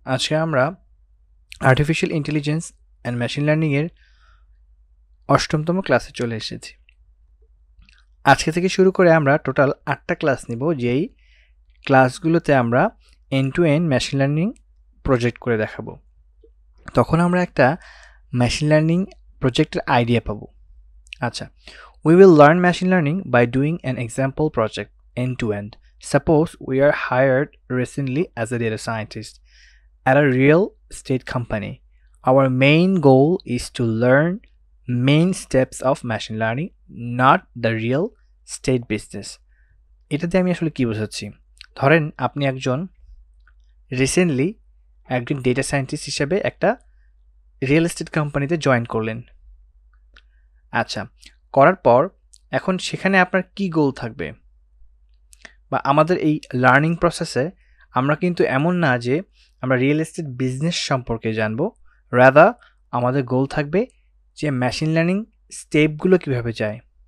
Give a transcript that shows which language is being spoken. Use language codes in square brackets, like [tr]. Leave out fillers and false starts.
[bn] আজকে আমরা artificial intelligence and machine learning এর ৮ম ক্লাসে চলে এসেছি। আজকে থেকে শুরু করে আমরা টোটাল ৮টা ক্লাস নিব, যেই ক্লাসগুলোতে আমরা and two and machine learning project করে দেখাবো। তখন আমরা একটা মেশিন লার্নিং প্রজেক্টের আইডিয়া পাবো। আচ্ছা, [en] we will learn machine learning by doing an example project end to end. Suppose we are hired recently as a data scientist at a real estate company. Our main goal is to learn main steps of machine learning, not the real estate business. [bn] এটাতে আমি আসলে কি বোঝাচ্ছি? ধরেন আপনি একজন recently একজন data scientist হিসেবে একটা রিয়েল এস্টেট কোম্পানিতে জয়েন করলেন। আচ্ছা, করার পর এখন সেখানে আপনার কি গোল থাকবে? বা আমাদের এই লার্নিং প্রসেসে আমরা কিন্তু এমন না যে আমরা রিয়েল এস্টেট বিজনেস সম্পর্কে জানবো, রাদার আমাদের গোল থাকবে যে মেশিন লার্নিং স্টেপগুলো কিভাবে যায়।